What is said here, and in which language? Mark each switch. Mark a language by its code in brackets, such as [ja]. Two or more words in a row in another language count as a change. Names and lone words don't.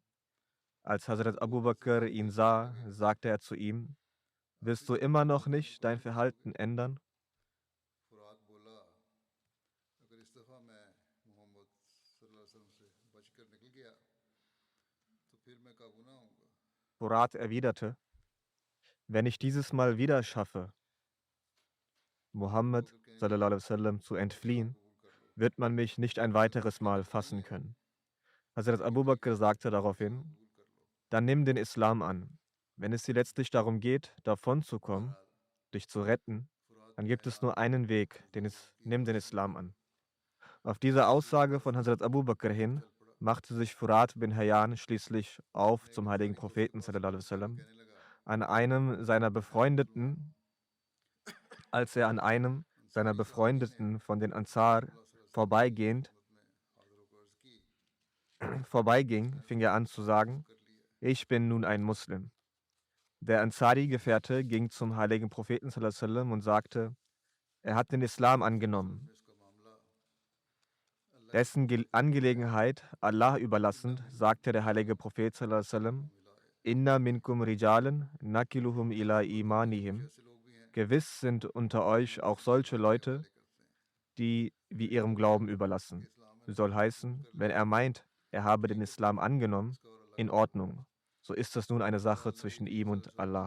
[de] Als Hazrat Abu Bakr ihn sah, sagte er zu ihm: Willst du immer noch nicht dein Verhalten ändern? Furat erwiderte: Wenn ich dieses Mal wieder schaffe, Muhammad [ar] صلى الله عليه وسلم [de] zu entfliehen, wird man mich nicht ein weiteres Mal fassen können. Hazrat Abu Bakr sagte daraufhin: Dann nimm den Islam an. Wenn es dir letztlich darum geht, davonzukommen, dich zu retten, dann gibt es nur einen Weg, nimm den Islam an. Auf diese Aussage von Hazrat Abu Bakr hin machte sich Furat bin Hayyan schließlich auf zum heiligen Propheten [ar] صلى الله عليه وسلم. [de] Als er an einem seiner Befreundeten von den Ansar vorbeiging, fing er an zu sagen: Ich bin nun ein Muslim. Der Ansari-Gefährte ging zum heiligen Propheten [ar] صلى الله عليه وسلم [de] und sagte: Er hat den Islam angenommen. Dessen Angelegenheit Allah überlassend, sagte der heilige Prophet [ar] صلى الله عليه وسلم: إن منكم رجالا نكلهم إلى إيمانهم. [de] Gewiss sind unter euch auch solche Leute, die wir ihrem Glauben überlassen. Soll heißen, wenn er meint, er habe den Islam angenommen, in Ordnung. So ist das nun eine Sache zwischen ihm und Allah.